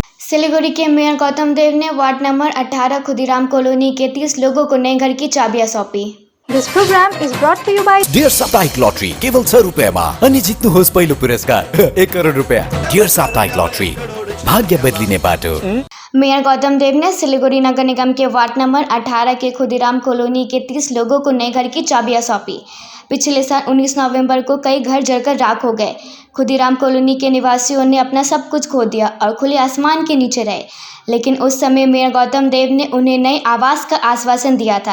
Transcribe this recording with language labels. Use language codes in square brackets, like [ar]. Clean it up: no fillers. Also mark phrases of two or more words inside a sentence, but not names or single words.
[hi] सिलीगुड़ी के मेयर गौतम देव ने वार्ड नंबर 18 खुदीराम कॉलोनी के 30 लोगों को नए घर की चाबियां सौंपी। [en] This program is brought to you by [ne] डियर साप्ताहिक लॉटरी केवल 6 रुपियाँमा अनि जित्नुहोस् पहिलो पुरस्कार 1 करोड रुपियाँ। डियर साप्ताहिक लॉटरी भाग्य बदलिने बाटो। [hi] मेयर गौतम देव ने सिलीगुड़ी नगर निगम के वार्ड नंबर 18 के खुदीराम कॉलोनी के 30 लोगों को नए घर की चाबियां सौंपी। पिछले साल 19 नवंबर को कई घर जलकर राख हो गए। खुदीराम कॉलोनी के निवासियों ने अपना सब कुछ खो दिया और खुले आसमान के नीचे रहे, लेकिन उस समय मेयर गौतम देव ने उन्हें नए आवास का आश्वासन दिया था।